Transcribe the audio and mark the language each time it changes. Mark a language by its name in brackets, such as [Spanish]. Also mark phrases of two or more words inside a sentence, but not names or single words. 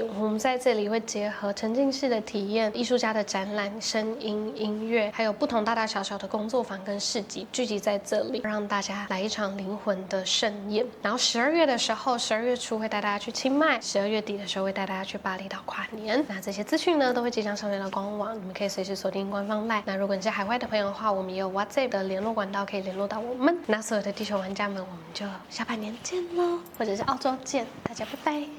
[Chinese] 我們在這裡會結合沉浸式的體驗、藝術家的展覽、聲音、音樂，還有不同大大小小的工作坊跟市集聚集在這裡，讓大家來一場靈魂的盛宴。然後12月的時候，12月初會帶大家去清邁，12月底的時候會帶大家去巴厘島跨年。那這些資訊呢，都會即將上傳到官網，你們可以隨時鎖定官方 LINE。那如果你是海外的朋友的話，我們也有 WhatsApp 的聯絡管道可以聯絡到我們。那所有的地球玩家們，我們就下半年見嘍，或者是澳洲見，大家拜拜。